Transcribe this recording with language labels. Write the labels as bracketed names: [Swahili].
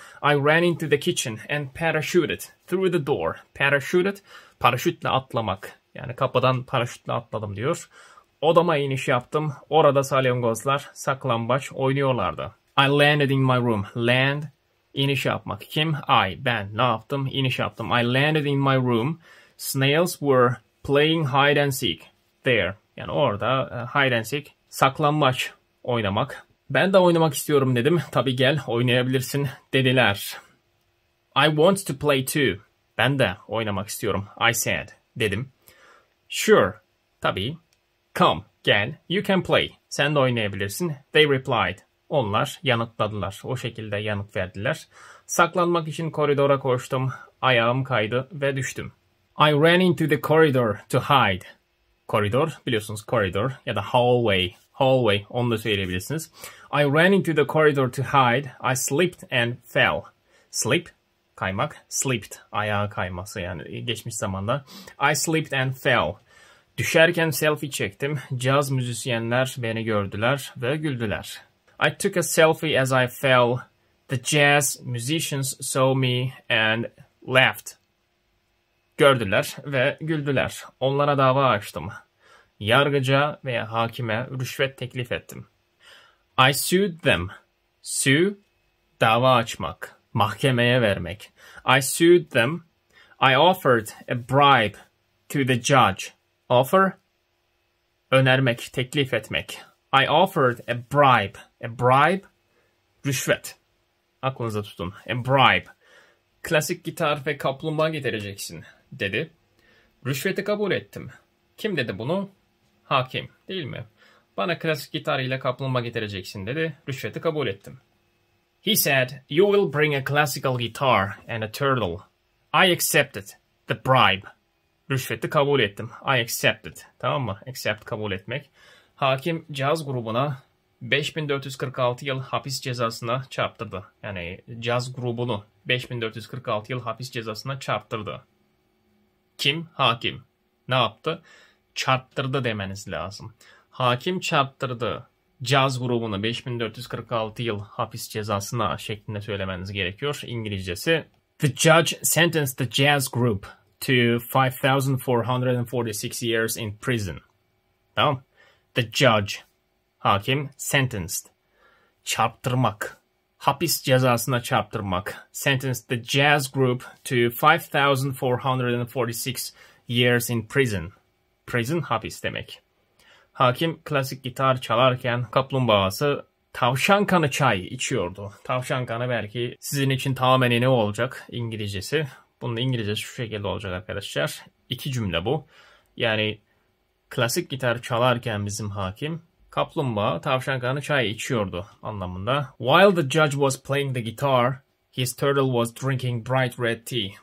[English] I ran into the kitchen and parachuted through the door. [Turkish] Parachuted, paraşütle atlamak. Yani kapıdan paraşütle atladım diyor. Odama iniş yaptım. Orada salyangozlar saklambaç oynuyorlardı. [English] I landed in my room. [Turkish] Land, iniş yapmak. Kim? I, ben. Ne yaptım? İniş yaptım. [English] I landed in my room. Snails were playing hide and seek. [Turkish] There. Yani orada hide and seek, saklambaç oynamak. Ben de oynamak istiyorum dedim. Tabii gel oynayabilirsin dediler. [English] I want to play too. [Turkish] Ben de oynamak istiyorum. [English] I said. Dedim. Sure. Tabii. Come. Gel. You can play. [Turkish] Sen de oynayabilirsin. [English] They replied. [Turkish] Onlar yanıtladılar. O şekilde yanıt verdiler. Saklanmak için koridora koştum. Ayağım kaydı ve düştüm. [English] I ran into the corridor to hide. [Turkish] Koridor, biliyorsunuz corridor ya da hallway. Hallway, onu da söyleyebilirsiniz. [English] I ran into the corridor to hide. I slipped and fell. Slip, kaymak. [Turkish] Slipped, ayağa kayması yani geçmiş zamanda. [English] I slipped and fell. [Turkish] Düşerken selfie çektim. Caz müzisyenler beni gördüler ve güldüler. [English] I took a selfie as I fell. The jazz musicians saw me and laughed. [Turkish] Gördüler ve güldüler. Onlara dava açtım. Yargıca veya hakime rüşvet teklif ettim. [English] I sued them. Sue, [Turkish] dava açmak. Mahkemeye vermek. [English] I sued them. I offered a bribe to the judge. [Turkish] Offer, önermek, teklif etmek. [English] I offered a bribe. A bribe, rüşvet. [Turkish] Aklınıza tutun. [English] A bribe. [Turkish] Klasik gitar ve kaplumbağa getireceksin dedi. Rüşveti kabul ettim. Kim dedi bunu? Hakim, değil mi? Bana klasik gitar ile kaplumbağa getireceksin dedi. Rüşveti kabul ettim. [English] He said, you will bring a classical guitar and a turtle. I accepted the bribe. [Turkish] Rüşveti kabul ettim. [English] I accepted. [Turkish] Tamam mı? Accept, kabul etmek. Hakim caz grubuna 5446 yıl hapis cezasına çarptırdı. Yani caz grubunu 5446 yıl hapis cezasına çarptırdı. Kim? Hakim. Ne yaptı? Çarptırdı demeniz lazım. Hakim çarptırdı caz grubunu 5446 yıl hapis cezasına şeklinde söylemeniz gerekiyor. İngilizcesi. [English] The judge sentenced the jazz group to 5,446 years in prison. [Turkish] Tamam. The judge, hakim, sentenced, çarptırmak, hapis cezasına çarptırmak. [English] Sentenced the jazz group to 5,446 years in prison. [Turkish] Prison, hapis demek. Hakim klasik gitar çalarken kaplumbağası tavşan kanı çay içiyordu. Tavşan kanı belki sizin için tamamen ne olacak İngilizcesi. Bunun İngilizcesi şu şekilde olacak arkadaşlar. 2 cümle bu. Yani klasik gitar çalarken bizim hakim kaplumbağa tavşan kanı çay içiyordu anlamında. [English] While the judge was playing the guitar, his turtle was drinking bright red tea.